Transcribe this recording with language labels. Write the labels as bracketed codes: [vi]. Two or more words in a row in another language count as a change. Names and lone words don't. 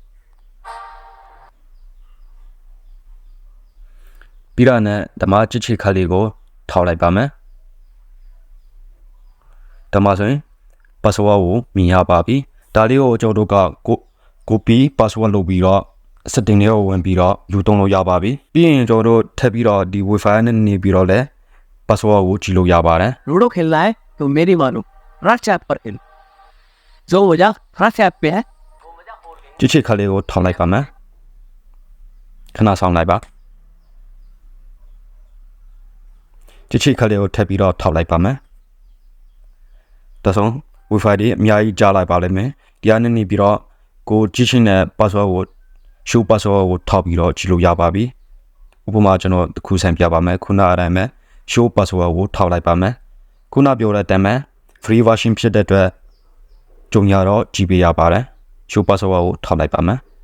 [my] ပြီးတော့ဓမ္မချစ်ချစ်ခလေးကိုထောက်လိုက်ပါမယ်ဓမ္မဆိုရင် password ကိုမြင်ရပါပြီဒါလေးကိုကျွန်တော်တို့က [en] copy password [my] လုပ်ပြီးတော့ setting တွေကိုဝင်ပြီးတော့ယူသုံးလို့ရပါပြီပြီးရင်ကျွန်တော်တို့ထပ်ပြီးတော့ဒီ Wi-Fi နဲ့နေပြီးတော့လည်း password ကိုကြည့်လို့ရပါတယ် [hi] लूडो खेलना है तो मेरी मानो रात ऐप पर खेल जो वजह रात ऐप पे है [my] ချစ်ချစ်ခလေးကိုထောက်လိုက်ပါမယ်ခဏဆောင်လိုက်ပါချစ်ချစ်ခလေးကိုထပ်ပြီးတော့ထောက်လိုက်ပါမယ်ဒါဆို Wi-Fi တွေအများကြီးကြားလိုက်ပါလိမ့်မယ်ဒီကနေနေပြီးတော့ကိုကြည့်ချင်းတဲ့ password ကို [en] show password [my] ကိုထောက်ပြီးတော့ကြည့်လို့ရပါပြီဥပမာကျွန်တော်တစ်ခုဆန်ပြပါမယ်ခုနအတိုင်းပဲ [en] show password [my] ကိုထောက်လိုက်ပါမယ်ခုနပြောတဲ့အတိုင်းပဲ [en] free version [my] ဖြစ်တဲ့အတွက်ကြုံရတော့ကြည့်ပေးရပါတယ် [en] show password [my] ကိုထောက်လိုက်ပါမယ်